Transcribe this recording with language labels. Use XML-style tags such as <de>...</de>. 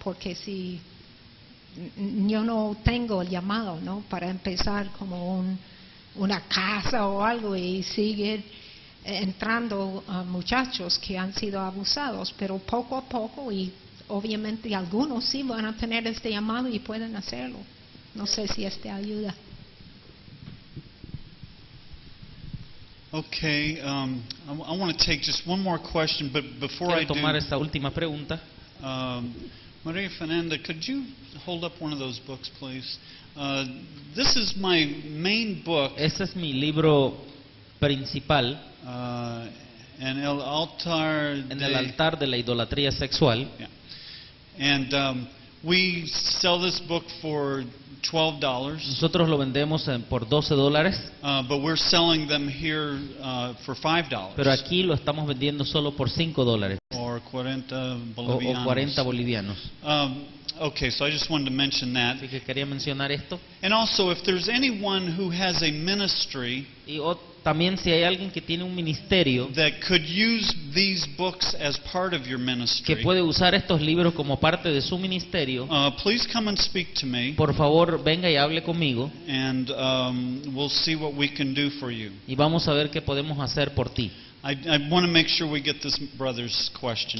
<es>Porque si yo no tengo el llamado, ¿no?, para empezar como una casa o algo y sigue entrando muchachos que han sido abusados, pero poco a poco, y obviamente algunos sí van a tener este llamado y pueden hacerlo. No sé si ayuda.</es> <en>Okay, I want to take just one more question, but before I</en> <es>Quiero tomar</es> <en>do,</en> <es>esta última pregunta.</es> <en>Maria Fernanda, could you hold up one of those books, please? This is my main book.</en> <es>Este es mi libro principal, En el altar En el altar de la idolatría sexual.</es> <en>Yeah. And we sell this book for $12.</en> <es>Nosotros lo vendemos por $12,</es> <en>But we're selling them here for $5.</en> <es>pero aquí lo estamos vendiendo solo por $5.</es> <en>Or or 40</en> <es>o bolivianos. 40 bolivianos.</es> <en>Okay, so I just wanted to mention that.</en> <es>Así que quería mencionar esto.</es> <en>And also, if there's anyone who has a ministry</en> <es>Y también si hay alguien que tiene un ministerio</es> <en>that could use these books as part of your</en> <es>que</es> <en>ministry,</en> <es>puede usar estos libros como parte de su ministerio,</es> <en>please come and speak to me,</en> <es>por favor venga y hable conmigo</es> <en>and we'll see what we can do for you.</en> <es>y vamos a ver qué podemos hacer por ti.</es> <en>I want to make sure we get this brother's question</en>